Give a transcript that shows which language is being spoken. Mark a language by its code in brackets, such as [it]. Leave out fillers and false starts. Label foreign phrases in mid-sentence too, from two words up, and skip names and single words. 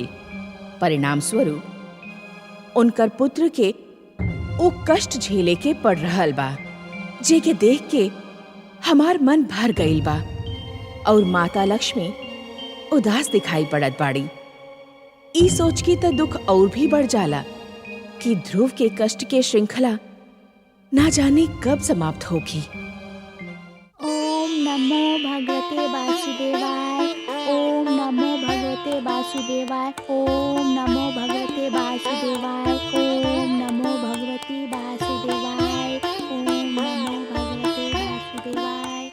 [bho] परिणाम स्वरूप उनकर पुत्र के वो कष्ट झेले के पड़ रहल बा, जेके देख के हमार मन भर गईल बा और माता लक्ष्मी उदास दिखाई पड़त बाड़ी। ई सोच के त दुख और भी बढ़ जाला कि ध्रुव के कष्ट के श्रृंखला ना जाने कब समाप्त होगी। [sa] ओम नमो भगवते वासुदेवाय। ओम नमो भगवते वासुदेवाय। ओम नमो भगवते वासुदेवाय। ओम नमो भगवते वासुदेवाय। ओम नमो भगवते वासुदेवाय।